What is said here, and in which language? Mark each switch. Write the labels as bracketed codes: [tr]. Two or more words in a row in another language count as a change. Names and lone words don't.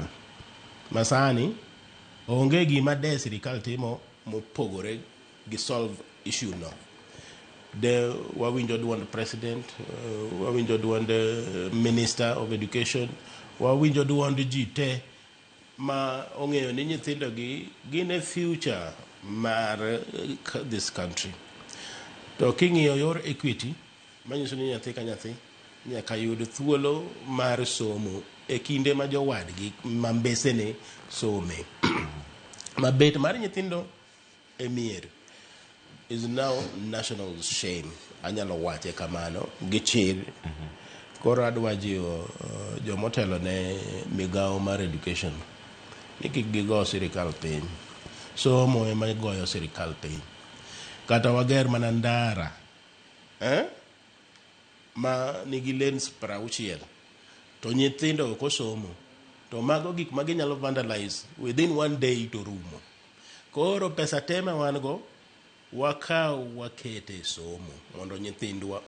[luo] Masani onge gima de sirikal timo mopogore gi [en] solve issue [luo] no. De wawinjo duond president, wawinjo duond [en] minister of education, [luo] wawinjo duond ji te ma ong'eyo ni nyithindo gi gine future mar [en] this country. [luo] To king'iyo yor equity manyiso ni nyathi ka nyathi nyaka yud thuolo mar somo e kinde ma jowadgi mambesene some. Mabet mar nyithindo e mier [en] is now national shame. [luo] Anyalo wache kamano gi chir. Koro adwa jiwo jomotelo ne migawo mar education ni kik gigo sirikal piny. Somo ema goyo sirikal piny. Kata wager mana ndara ma nigi lanes 60 to nyithindo ok osomo to mago gik ma ginyalo vandalize [en] within one day [luo] to rumo. Koro pesa tema wan go wakaw wakete somo mondo nyithindwa